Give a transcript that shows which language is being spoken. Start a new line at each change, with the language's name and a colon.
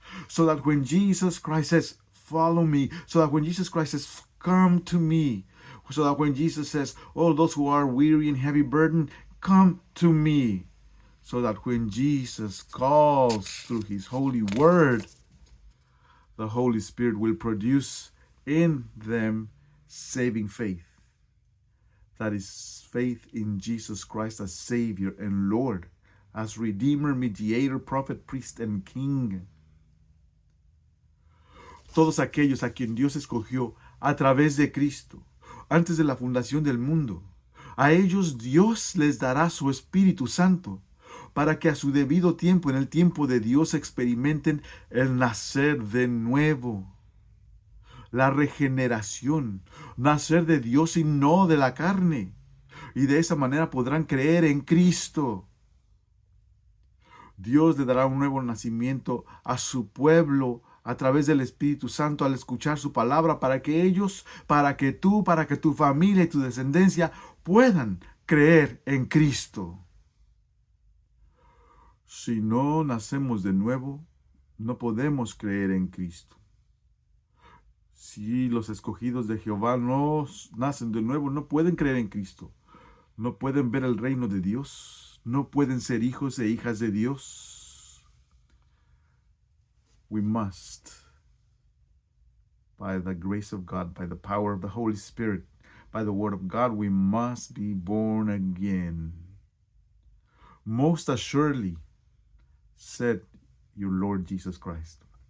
English: So that when Jesus Christ says, follow me, so that when Jesus Christ says, come to me, so that when Jesus says, all those who are weary and heavy burdened, come to me, so that when Jesus calls through his holy word, the Holy Spirit will produce in them saving faith. That is faith in Jesus Christ as Savior and Lord, as Redeemer, Mediator, Prophet, Priest, and King.
Spanish: Todos aquellos a quien Dios escogió a través de Cristo, antes de la fundación del mundo, a ellos Dios les dará su Espíritu Santo, para que a su debido tiempo, en el tiempo de Dios, experimenten el nacer de nuevo, la regeneración, nacer de Dios y no de la carne. Y de esa manera podrán creer en Cristo. Dios le dará un nuevo nacimiento a su pueblo a través del Espíritu Santo al escuchar su palabra, para que ellos, para que tú, para que tu familia y tu descendencia puedan creer en Cristo. Si no nacemos de nuevo, no podemos creer en Cristo. Si los escogidos de Jehová no nacen de nuevo, no pueden creer en Cristo. No pueden ver el reino de Dios. No pueden ser hijos e hijas de Dios.
English: We must, by the grace of God, by the power of the Holy Spirit, by the word of God, we must be born again. Most assuredly, said your Lord Jesus Christ.